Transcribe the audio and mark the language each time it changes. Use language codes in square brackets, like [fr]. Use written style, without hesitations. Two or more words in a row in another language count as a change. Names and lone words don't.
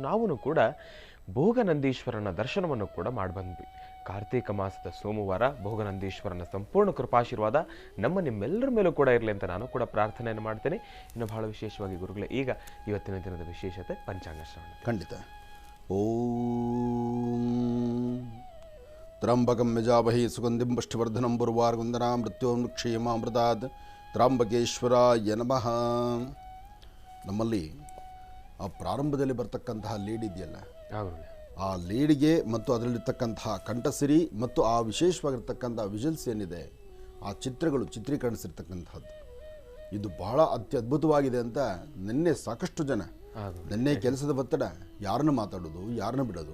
[kn] ನಾವು ಕೂಡ ಭೋಗನಂದೀಶ್ವರನ ದರ್ಶನವನ್ನು ಕೂಡ ಮಾಡಿ ಬಂದ್ವಿ. ಕಾರ್ತೀಕ ಮಾಸದ ಸೋಮವಾರ ಭೋಗನಂದೀಶ್ವರನ ಸಂಪೂರ್ಣ ಕೃಪಾಶೀರ್ವಾದ ನಿಮ್ಮೆಲ್ಲರ ಮೇಲೂ ಕೂಡ ಇರಲಿ ಅಂತ ನಾನು ಕೂಡ ಪ್ರಾರ್ಥನೆಯನ್ನು ಮಾಡ್ತೇನೆ. ಇನ್ನು ಬಹಳ ವಿಶೇಷವಾಗಿ ಗುರುಗಳೇ, ಈಗ ಇವತ್ತಿನ ದಿನದ ವಿಶೇಷತೆ ಪಂಚಾಂಗ ಶ್ರವಣ. ಖಂಡಿತ. [sa] ಓಂ ತ್ರಂಬಕಂ ಯಜಾಮಹೇ ಸುಗಂಧಿಂ ಪುಷ್ಟಿವರ್ಧನಂ ಪುರ್ವಾರ್ಗುಂದನಾ ಮೃತ್ಯೋನ್ಮುಕ್ಷೇಮಾಮೃತಾತ್ ತ್ರಂಬಕೇಶ್ವರಾಯ ನಮಃ. [kn] ನಮ್ಮಲ್ಲಿ ಆ ಪ್ರಾರಂಭದಲ್ಲಿ ಬರ್ತಕ್ಕಂತಹ ಲೀಡ್ ಇದೆಯಲ್ಲ, ಆ ಲೀಡ್ಗೆ ಮತ್ತು ಅದರಲ್ಲಿರ್ತಕ್ಕಂತಹ ಕಂಠಸಿರಿ ಮತ್ತು ಆ ವಿಶೇಷವಾಗಿರ್ತಕ್ಕಂಥ ವಿಜುವಲ್ಸ್ ಏನಿದೆ, ಆ ಚಿತ್ರಗಳು ಚಿತ್ರೀಕರಿಸಿರ್ತಕ್ಕಂಥದ್ದು ಇದು ಬಹಳ ಅತ್ಯದ್ಭುತವಾಗಿದೆ ಅಂತ ನಿನ್ನೆ ಸಾಕಷ್ಟು ಜನ, ನಿನ್ನೆ ಕೆಲಸದ ಒತ್ತಡ, ಯಾರನ್ನು ಮಾತಾಡೋದು ಯಾರನ್ನು ಬಿಡೋದು.